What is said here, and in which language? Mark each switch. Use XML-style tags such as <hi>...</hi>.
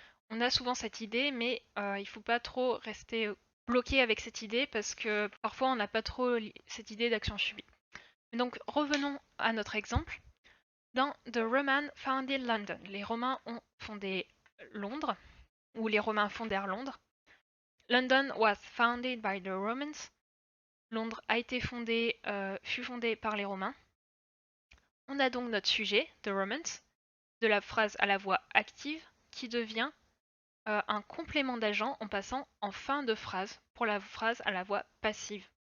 <fr>On a souvent cette idée, mais il ne faut pas trop rester bloqué avec cette idée parce que parfois on n'a pas trop cette idée d'action subie. Donc revenons à notre exemple. Dans</fr> <en>The Romans Founded London,</en> <fr>les Romains ont fondé Londres, ou les Romains fondèrent Londres.</fr> <en>London was founded by the Romans.</en> <fr>Londres a été fut fondée par les Romains. On a donc notre sujet,</fr> <en>The Romans,</en> <fr>de la phrase à la voix active, qui devient un complément d'agent en passant en fin de phrase pour la phrase à la voix passive.</fr>